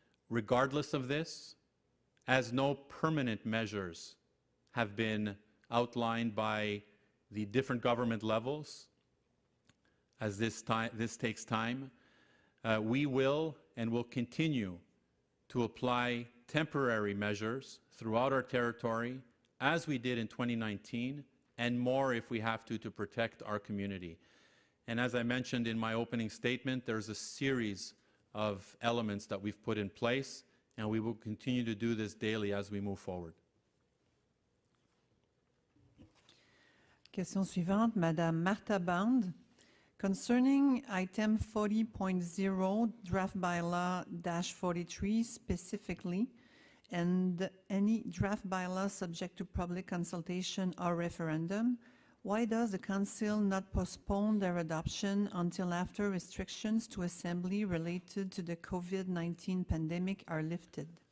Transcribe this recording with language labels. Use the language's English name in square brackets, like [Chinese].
[English] Regardless of this, as no permanent measures have been outlined by the different government levels, as this takes time, we will and will continue to apply temporary measures throughout our territory, as we did in 2019, and more if we have to protect our community. And as I mentioned in my opening statement, there's a series of elements that we've put in place, and we will continue to do this daily as we move forward. [French] Question suivante, Madame Martha Bond. [English] Concerning item 40.0, draft bylaw -43 specifically, and any draft bylaw subject to public consultation or referendum, why does the Council not postpone their adoption until after restrictions to assembly related to the COVID-19 pandemic are lifted?